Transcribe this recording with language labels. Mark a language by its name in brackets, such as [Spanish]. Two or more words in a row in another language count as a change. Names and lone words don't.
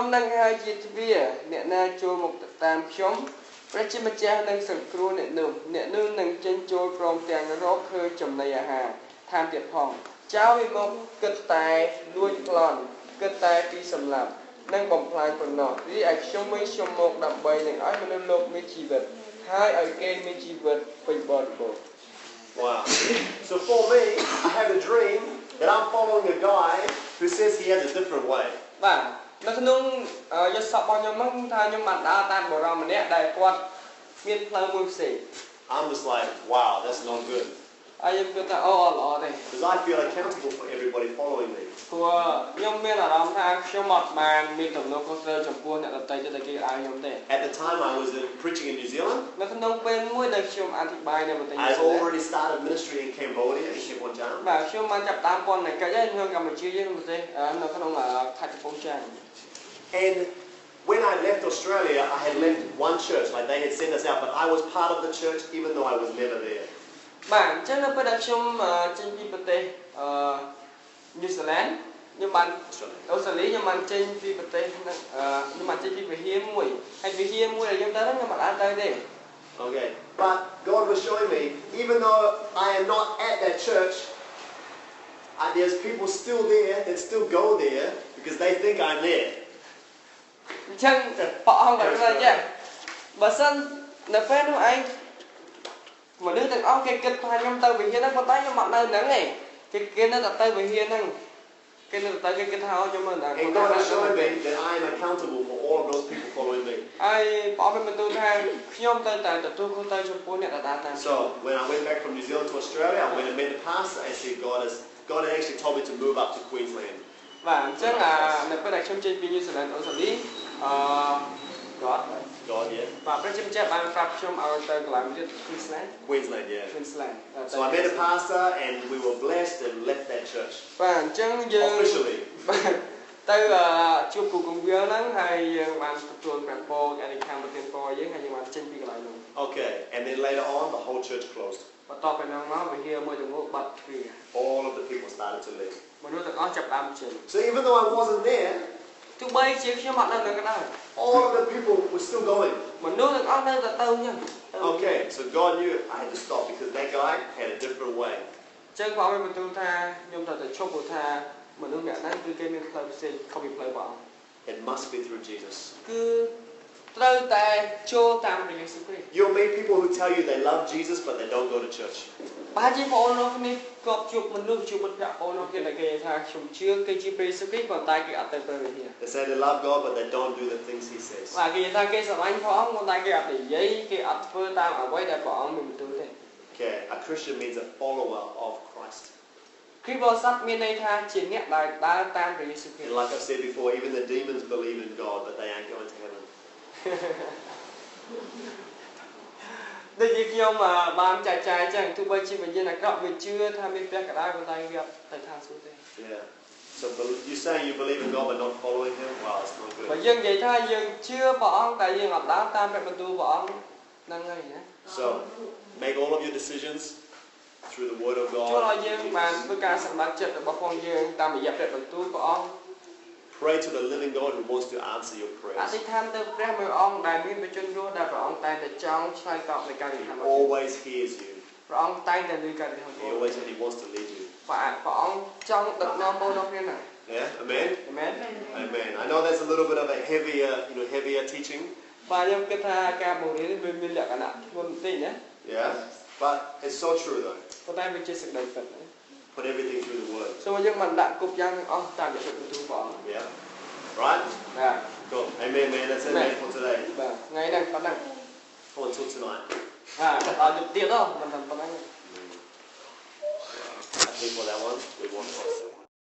[Khmer] នឹងហើយជាទ្វារអ្នកណាចូលមកតាមខ្ញុំព្រះជាម្ចាស់នឹងសង្គ្រោះអ្នកនោះនឹងចេញចូលព្រមទាំងរកឃើញចំណីអាហារថែមទៀតផងចោរវាមកគិតតែលួចប្លន់គិតតែពីសម្លាប់និងបំផ្លាញប៉ុណ្ណោះរីឯខ្ញុំមកដើម្បីនឹងឲ្យមនុស្សលោកមានជីវិតហើយឲ្យគេមានជីវិតពេញបរិបូរណ៍ [English] Wow. So for me, I have a dream that I'm following a guy who says he has a different way. [Khmer] បាទនៅក្នុងយល់សពរបស់ខ្ញុំហ្នឹងថាខ្ញុំបានដើរតាមបរិយាម្នាក់ដែលគាត់មានផ្លូវមួយផ្សេង [English] I'm just like, wow, that's not good. [Khmer] ហើយខ្ញុំគិតថាល្អទេ [English] Because I feel accountable for everybody following me. [Khmer] ព្រោះខ្ញុំមានអារម្មណ៍ថាខ្ញុំអត់បានមានទំនួលខុសត្រូវចំពោះអ្នកដទៃទៅតែគេឲ្យខ្ញុំទេ [English] At the time I was preaching in New Zealand, [Khmer] នៅក្នុងពេលមួយដែលខ្ញុំអធិប្បាយនៅប្រទេស [English] I already started ministry in Cambodia, in Kampong [Khmer] បាទខ្ញុំបានចាប់តាមពន្ធកិច្ចហើយនៅកម្ពុជាយើងប្រទេសនៅក្នុងខេត្តកំពង់ចាម [English] And when I left Australia, I had left one church, like they had sent us out, but I was part of the church even though I was never there. [Khmer] បាទអញ្ចឹងនៅពេលដែលខ្ញុំចេញពីប្រទេសញូហ្សេឡង់ខ្ញុំបានអូស្ត្រាលីខ្ញុំបានចេញពីប្រទេសខ្ញុំបានចេញពីវិហារមួយហើយវិហារមួយដែលខ្ញុំទៅហ្នឹងខ្ញុំមិនអាចទៅទេ [English] Okay, but God was showing me, even though I am not at that church, there's people still there that still go there because they think I'm there. [Khmer] អញ្ចឹងព្រះអង្គបានថាចាបើសិននៅពេលនោះឯងមនុស្សទាំងអស់គេគិតថាខ្ញុំទៅវិហារហ្នឹងប៉ុន្តែខ្ញុំមកនៅហ្នឹងឯងគេនៅតែទៅវិហារហ្នឹងគេនៅតែគេគិតថាខ្ញុំនៅហ្នឹង [English] And God is showing me that I am accountable for all of those people following me. [Khmer] ហើយព្រះអង្គបានបន្ទូលថាខ្ញុំទៅតែទទួលខុសត្រូវចំពោះអ្នកដែលដើរតាម [English] So when I went back from New Zealand to Australia, when I met the pastor, I said God had actually told me to move up to Queensland. [Khmer] បាទអញ្ចឹងនៅពេលដែលខ្ញុំចេញពីញូហ្សេឡង់អូស្ត្រាលី God [English] Yeah. [Khmer] បាទព្រះជាម្ចាស់បានប្រាប់ខ្ញុំឲ្យទៅកន្លែងទៀត [English] Queensland, yeah. Queensland So I met the pastor and we were blessed and left that church. [Khmer] បាទអញ្ចឹងយើង [English] Officially. [Khmer] ទៅជួបគ្រូកងវាលហ្នឹងហើយយើងបានទទួលព្រះពរអានិខាងប្រទានពរយើងហើយយើងបានចេញពីកន្លែងនោះ [English] Okay, and then later on the whole church closed. [Khmer] បន្ទាប់ពីហ្នឹងមកវិហារមួយទាំងនោះបាត់ទ្វារ [English] All of the people started to leave. [Khmer] មនុស្សទាំងអស់ចាប់ដើមចេញ [English] So even though I wasn't there, [Khmer] ទោះបីជាខ្ញុំអត់នៅនឹងក៏ដោយ [English] all of the people were still going. [Khmer] មនុស្សទាំងអស់នៅតែទៅអញ្ចឹង [English] Okay, so God knew I had to stop because that guy had a different way. [Khmer] អញ្ចឹងព្រះអង្គបានបន្ទូលថាខ្ញុំត្រូវតែឈប់ព្រោះថាមនុស្សអ្នកហ្នឹងគឺគេមានផ្លូវផ្សេងខុសពីផ្លូវព្រះអង្គ [English] It must be through Jesus. [Khmer] គឺត្រូវតែចូលតាមព្រះយេស៊ូវគ្រីស្ទ [English] You'll meet people who tell you they love Jesus but they don't go to church. [Khmer] បាទជាបងប្អូននោះគ្នាក៏ជួបមនុស្សជួបមិត្តភក្តិបងប្អូននោះគ្នាដែលគេថាខ្ញុំជឿគេជាព្រះយេស៊ូវគ្រីស្ទប៉ុន្តែគេអត់ទៅព្រះវិហារ [English] They say they love God but they don't do the things He says. [Khmer] បាទគេថាគេស្រឡាញ់ព្រះអង្គប៉ុន្តែគេអត់និយាយគេអត់ធ្វើតាមអ្វីដែលព្រះអង្គមានបន្ទូលទេ [English] Okay, a Christian means a follower of Christ. [Khmer] គ្រីស្ទបរិស័ទមានន័យថាជាអ្នកដែលដើរតាមព្រះយេស៊ូវគ្រីស្ទ [English] And like I've said before, even the demons believe in God but they ain't going to heaven. [Khmer] ដូចជាខ្ញុំបានចែកចាយចឹងទោះបីជាវិញ្ញាណអាក្រក់វាជឿថាមានព្រះកណ្ដាលប៉ុន្តែវាអត់ទៅឋានសួគ៌ទេ [English] Yeah. So you saying you believe in God but not following Him? Wow, it's not [Khmer] បើ [English] good. [Khmer] យើងនិយាយថាយើងជឿព្រះអង្គតែយើងអត់ដើរតាមព្រះបន្ទូលព្រះអង្គហ្នឹងហើយណា [English] So make all of your decisions through the Word of [Khmer] ចូលឲ្យ [English] God. [Khmer] យើងបានធ្វើការសម្រេចចិត្តរបស់ផងយើងតាមរយៈព្រះបន្ទូលព្រះអង្គ [English] Pray to the living God who wants to answer your [Khmer] អ [English] prayers. [Khmer] ធិដ្ឋានទៅព្រះមួយអង្គដែលមានបជនរស់ដែលព្រះអង្គតែងតែចង់ឆ្លើយតបនឹងការអធិដ្ឋាន [English] He [Khmer] របស់យើង [English] always hears you. [Khmer] ព្រះអង្គតែងតែឮការអធិដ្ឋាន [English] He always said He wants to lead you. [Khmer] ព្រះអង្គចង់ដឹកនាំបងប្អូននោះគ្នាណា [English] Yeah, amen. [Khmer] អាមែន [English] Amen. I know there's a little bit of a heavier teaching. [Khmer] បាទខ្ញុំគិតថាការបង្រៀននេះវាមានលក្ខណៈធ្ងន់បន្តិចណា [English] Yeah, but it's so true though. [Khmer] ប៉ុន្តែវាជាសេចក្តីពិតណា [English] Put everything through the Word. [Khmer] សូមឲ្យយើងបានដាក់គ្រប់យ៉ាងទាំងអស់តាមរយៈព្រះបន្ទូលព្រះអង្គ [English] Yeah. Right? [Khmer] បាទ [English] Cool. Amen, man. That's it, man, for today. [Khmer] បាទថ្ងៃហ្នឹងប៉ុណ្ណឹង [English] Oh, until tonight. [Khmer] ដល់យប់ទៀតទៅមិនតែប៉ុណ្ណឹង [English] I think for that one, we want to